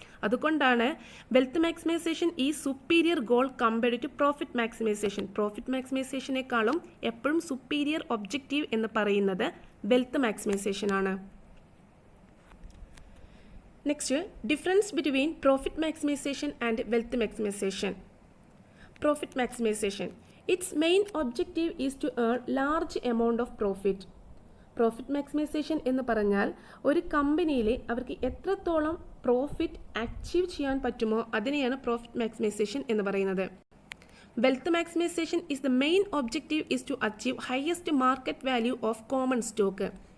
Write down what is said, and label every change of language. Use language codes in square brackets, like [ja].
[en] അതുകൊണ്ടാണ് wealth maximisation ഈ superior goal compared to profit maximisation. [ml] Profit മാക്സിമൈസേഷനേക്കാളും എപ്പോഴും സുപ്പീരിയർ ഒബ്ജക്റ്റീവ് എന്ന് പറയുന്നത് വെൽത്ത് മാക്സിമൈസേഷൻ ആണ്. [en] Next, difference between profit maximisation and wealth maximisation. Profit maximisation, its main objective is to earn large amount of profit. [ml] Profit maximisation എന്ന് പറഞ്ഞാൽ ഒരു കമ്പനിയിൽ അവർക്ക് എത്രത്തോളം പ്രോഫിറ്റ് അച്ചീവ് ചെയ്യാൻ പറ്റുമോ അതിനെയാണ് പ്രോഫിറ്റ് മാക്സിമൈസേഷൻ എന്ന് പറയുന്നത്. [en] Wealth maximisation is the main objective is to achieve highest market value of common stock.